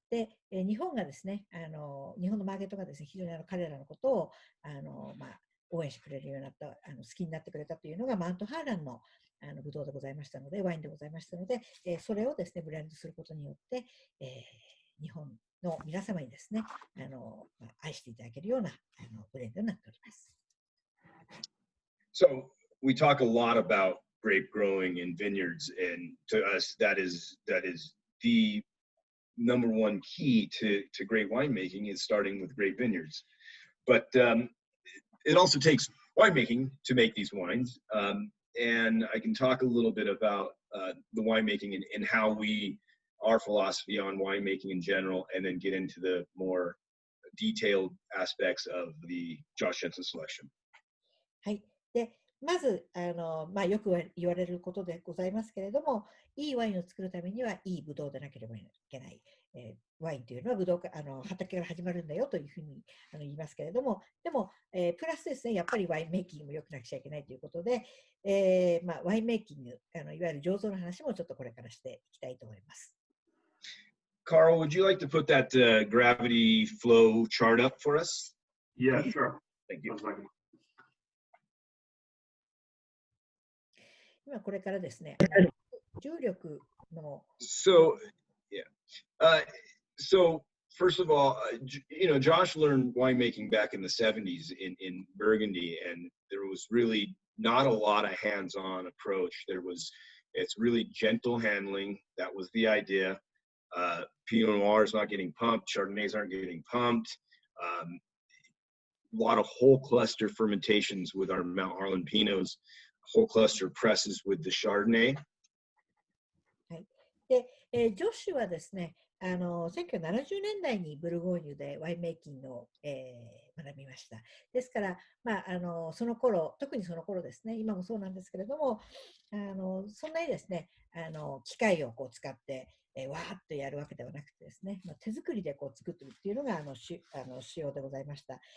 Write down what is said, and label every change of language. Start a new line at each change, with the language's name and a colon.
Japanese: で、日本がですね、日本のマーケットがですね、非常に彼らのことを応援してくれるようになった、好きになってくれたというのがマウントハーランのブドウでございましたので、ワインでございましたので、それをですね、ブレンドすることによって、日本の皆様にですね、愛していただけるようなブレンドになっております。
English: So we talk a lot about grape growing in vineyards, and to us, that is the number one key to great winemaking is starting with great vineyards. But it also takes winemaking to make these wines. And I can talk a little bit about the winemaking and how our philosophy on winemaking in general, and then get into the more detailed aspects of the Josh Jensen selection.
Japanese: はい。で、まず、よく言われることでございますけれども、いいワインを作るためには、いいブドウでなければいけない。ワインというのはブドウ畑から始まるんだよというふうに言いますけれども、でも、プラスですね、やっぱりワインメイキングも良くなくちゃいけないということで、ワインメイキング、いわゆる醸造の話もちょっとこれからしていきたいと思います。
English: Carl, would you like to put that gravity flow chart up for us? Yeah, sure. Thank you.
Japanese: 今これからですね、重力の。
English: So, yeah. So, first of all, Josh learned winemaking back in the 70s in Burgundy, and there was really not a lot of hands-on approach. It's really gentle handling. That was the idea. Pinot Noir is not getting pumped. Chardonnays aren't getting pumped. A lot of whole cluster fermentations with our Mount Harlan Pinots. Whole cluster presses with the Chardonnay.
Japanese: はい。で、ジョッシュはですね、1970年代にブルゴーニュでワインメイキングを、学びました。ですから、その頃、特にその頃ですね、今もそうなんですけれども、そんなにですね、機械をこう使って、わーっとやるわけではなくてですね、手作りでこう作っているっていうのが仕様でございました。